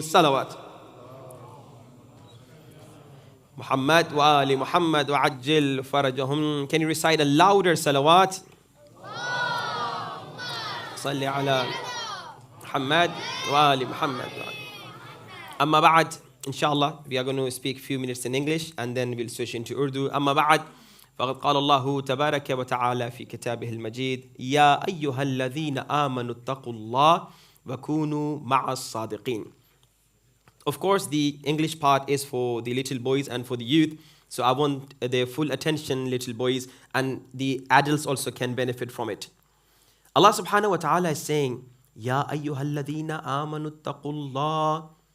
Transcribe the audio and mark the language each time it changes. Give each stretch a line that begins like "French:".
Arabic: صلوات Muhammad wa ali Muhammad wa ajil farajahum.
English: Can you recite a louder salawat?
Arabic: Salli ala Muhammad wa ali Muhammad. Amma ba'd,
English: inshallah, we are going to speak a few minutes in English and then we'll switch into Urdu.
Arabic: Amma ba'd, فقد قال الله تبارك وتعالى في كتابه المجيد يا أيها الذين آمنوا اتقوا الله وكونوا مع الصادقين.
English: Of course, the English part is for the little boys and for the youth. So I want their full attention, little boys, and the adults also can benefit from it. Allah subhanahu wa ta'ala is saying,
Arabic: Ya ayyuhalladhina amanu attaqullah.